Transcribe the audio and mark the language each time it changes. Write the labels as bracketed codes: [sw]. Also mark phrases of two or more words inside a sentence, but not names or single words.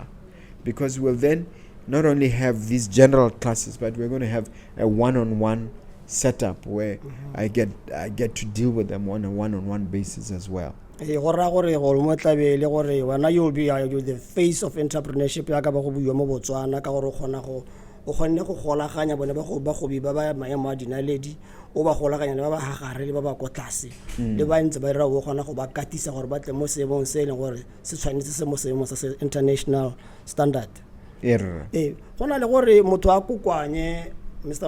[en] Because we'll then not only have these general classes, but we're going to have a one-on-one setup where I get to deal with them on a one-on-one basis as well. You'll be the face of entrepreneurship. [tn] O kgonne go golaganya bone ba go ba maemo a dinaledi o ba golaganya le ba ba hagare le ba ba ko tlase le ba ntse ba o gona go ba katisa gore ba tle mo seemong se leng gore se tshwanetse se mo seemong sa [en] international standard. [tn] Gona le gore motho a kokwanye Mr.